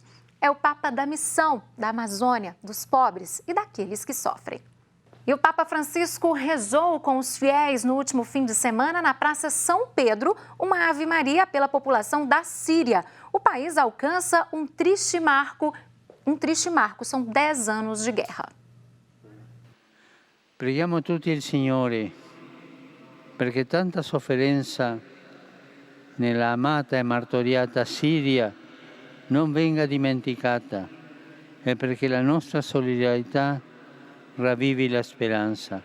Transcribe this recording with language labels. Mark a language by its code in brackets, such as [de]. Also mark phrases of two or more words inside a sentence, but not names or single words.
[pt] É o Papa da missão, da Amazônia, dos pobres e daqueles que sofrem. E o Papa Francisco rezou com os fiéis no último fim de semana na Praça São Pedro, uma Ave Maria pela população da Síria. O país alcança um triste marco, são 10 anos de guerra. [it] Preghiamo tutti il Signore perché tanta sofferenza nella amata e martoriata Siria non venga dimenticata e perché la nostra solidarietà ravvivi la speranza.